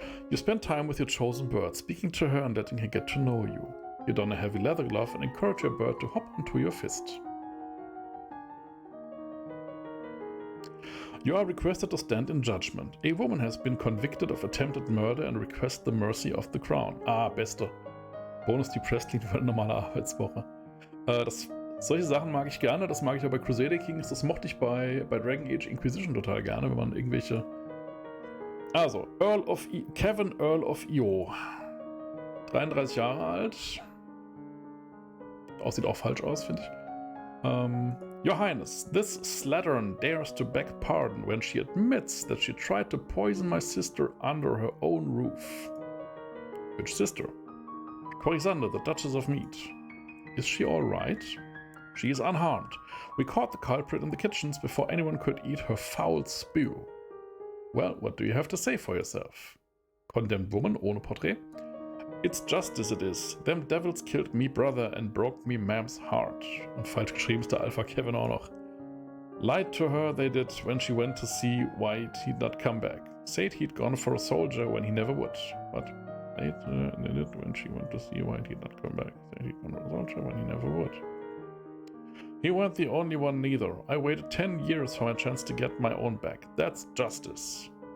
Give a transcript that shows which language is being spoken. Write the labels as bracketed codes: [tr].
[en] You spend time with your chosen bird, speaking to her and letting her get to know you. You don a heavy leather glove and encourage your bird to hop into your fist. You are requested to stand in judgment. A woman has been convicted of attempted murder and requests the mercy of the crown. [de] Beste. Bonus Depressed klingt wie eine normale Arbeitswoche. Solche Sachen mag ich gerne, das mag ich auch bei Crusader Kings, das mochte ich bei Dragon Age Inquisition total gerne, wenn man irgendwelche... Also, Kevin Earl of Io. 33 Jahre alt. Aussieht auch falsch aus, finde ich. [en] Your Highness, this slattern dares to beg pardon when she admits that she tried to poison my sister under her own roof. Which sister? Corisande, the Duchess of Mead. Is she all right? She is unharmed. We caught the culprit in the kitchens before anyone could eat her foul spew. Well, what do you have to say for yourself? [de] Condemned woman ohne Porträt. [en] It's justice it is. Them devils killed me brother and broke me mam's heart. [de] Und falsch geschrieben ist der Alpha Kevin auch noch. [en] Lied to her they did when she went to see why he'd not come back. Said he'd gone for a soldier when he never would. What? They did when she went to see why he'd not come back. Said he'd gone for a soldier when he never would. He weren't the only one neither. I waited 10 years for my chance to get my own back. That's justice.